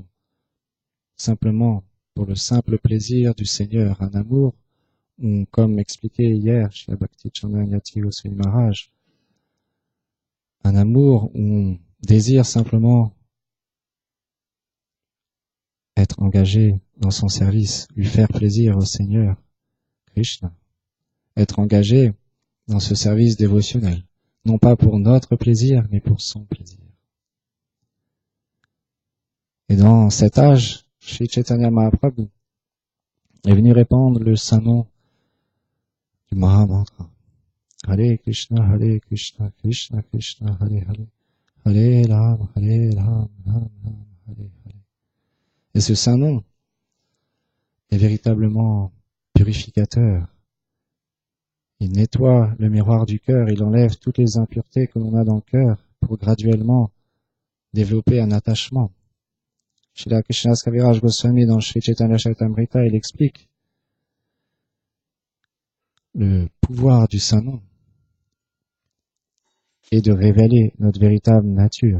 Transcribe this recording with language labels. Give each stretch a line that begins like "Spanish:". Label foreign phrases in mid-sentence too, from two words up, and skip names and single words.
French: Simplement pour le simple plaisir du Seigneur, un amour, comme expliqué hier chez Bhakti Chandana Yati Goswami Maharaj, un amour où on désire simplement être engagé dans son service, lui faire plaisir au Seigneur Krishna, être engagé dans ce service dévotionnel, non pas pour notre plaisir, mais pour son plaisir. Et dans cet âge, Shri Chaitanya Mahaprabhu est venu répandre le saint nom du Mahamantra.
Sanskrit: Hare Krishna, Krishna Krishna, Hare Hare, Hare Ram, Ram Ram, Hare Hare.
French: Et ce saint nom est véritablement purificateur. Il nettoie le miroir du cœur, il enlève toutes les impuretés que l'on a dans le cœur pour graduellement développer un attachement. Srila Krishnadas Kaviraj Goswami dans Sri Chaitanya Charitamrita, il explique le pouvoir du saint nom et de révéler notre véritable nature.